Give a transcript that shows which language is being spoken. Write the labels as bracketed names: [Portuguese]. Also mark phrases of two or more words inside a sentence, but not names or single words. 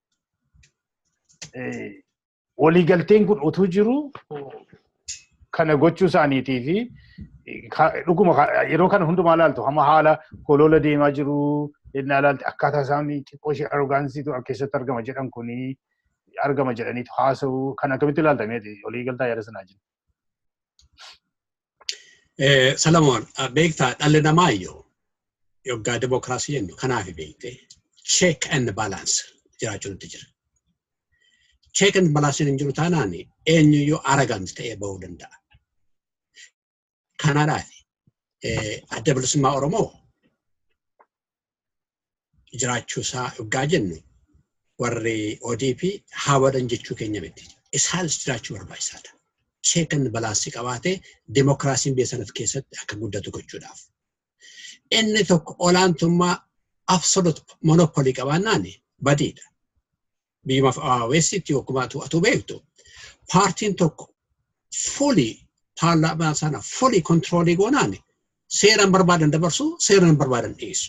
[Oromo] Waliigalteen kun utuu jiru kana gochuu isaaniitii fi dhuguma yeroo kana hundumaa ilaaltu hamma haala holola deemaa jiru innaa ilaalti akkaataa isaanii xiqqoo ishee arrogaansiitu keessatti argama jedhan kuni argama jedhaniitu haasa'u kan akkamitti ilaaltameeti waliigaltaa yaada sanaa jiru. Solomon, beektaa dhalli namaa yoggaa dimokiraasii jennu kanaaf beekte [English] check and balance [Oromo] jiraachuun itti jira. [English] Check and balance [Oromo] hin jiru taanaan eenyuyyuu arrogant ta'ee bahuu danda'a. Kanaadhaaf adda bilisummaa Oromoo jiraachuu isaa yoggaa jennu warri ODP hawwadan jechuu keenya miti. Isaanis jiraachuu barbaachisaadha. [English] Check and balance [Oromo] qabaatee dimokiraasiin biyya sanatti keessatti akka guddatu gochuudhaaf. Inni tokko olaantummaa [English] absolute monopoly [Oromo] qabaannaan badiidha. Biyya Westitti yookiin atu beektu paartiin tokko fully paarlaamaa sana fully controlii goonaan seeraan barbaadan dabarsu seeraan barbaadan dhiyeessu.